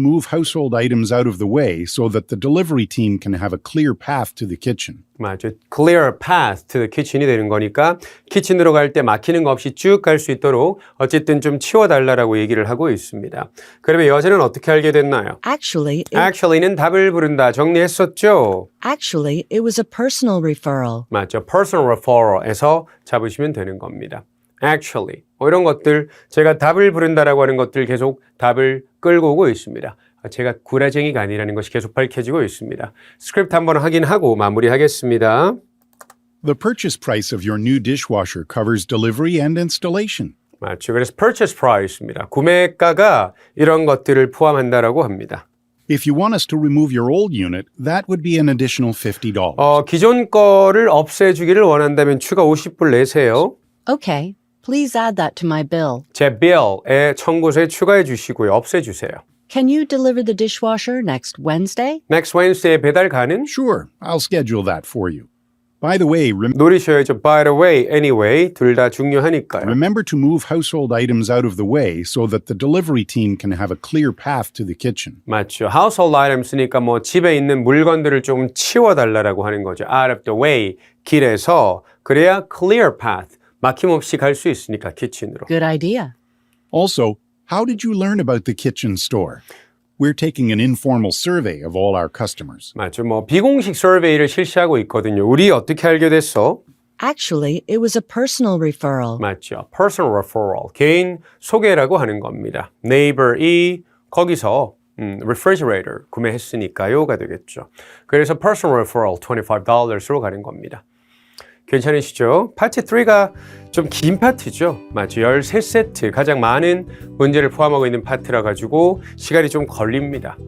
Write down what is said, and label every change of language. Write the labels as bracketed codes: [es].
[en] household items out of the way so that the delivery team can have a clear path to the kitchen. [ko] 맞죠. [en] clear path to the kitchen [ko] 이 되는 거니까 키친으로 갈 때 막히는 거 없이 쭉 갈 수 있도록 어쨌든 좀 치워달라고 얘기를 하고 있습니다. 그러면 여자는 어떻게 알게 됐나요? Actually는 답을 부른다. 정리했었죠? [en] Actually, it was a personal referral. [ko] 맞죠. personal referral에서 잡으시면 되는 겁니다. Actually, 이런 것들 제가 답을 부른다라고 하는 것들 계속 답을 끌고 오고 있습니다. 제가 구라쟁이가 아니라는 것이 계속 밝혀지고 있습니다. 스크립트 한번 확인하고 마무리하겠습니다. [en] The purchase price of your new dishwasher covers delivery and installation. [ko] 맞죠. 그래서 purchase price입니다. 구매가가 이런 것들을 포함한다라고 합니다. [en] If you want us to remove your old unit, that would be an additional $50. [ko] 기존 거를 없애주기를 원한다면 추가 50불 내세요. [en] Okay, please add that to my bill. [ko] 제 bill에 청구서에 추가해 주시고요. 없애주세요. [en] Can you deliver the dishwasher next Wednesday? Next Wednesday [ko] 배달 가능? [en] Sure, I'll schedule that for you. By the way, [ko] 노리셔야죠. [en] By the way, anyway, [ko] 둘 다 중요하니까요. [en] remember to move household items out of the way so that the delivery team can have a clear path to the kitchen. [ko] 맞죠. household items니까 뭐 집에 있는 물건들을 좀 치워달라고 하는 거죠. [en] out of the way, [ko] 길에서. 그래야 clear path, 막힘없이 갈 수 있으니까 키친으로. [en] Good idea. Also, how did you learn about the kitchen store? We're taking an informal survey of all our customers. [ko] 맞죠. 뭐 비공식 서베이를 실시하고 있거든요. 우리 어떻게 알게 됐어? [en] Actually, it was a personal referral. [ko] 맞죠. personal referral, 개인 소개라고 하는 겁니다. neighbor이 거기서 refrigerator 구매했으니까요가 되겠죠. 그래서 personal referral $25로 가는 겁니다. 괜찮으시죠? 파트 3가 좀 긴 파트죠. 맞죠. 13세트 가장 많은 문제를 포함하고 있는 파트라 가지고 시간이 좀 걸립니다.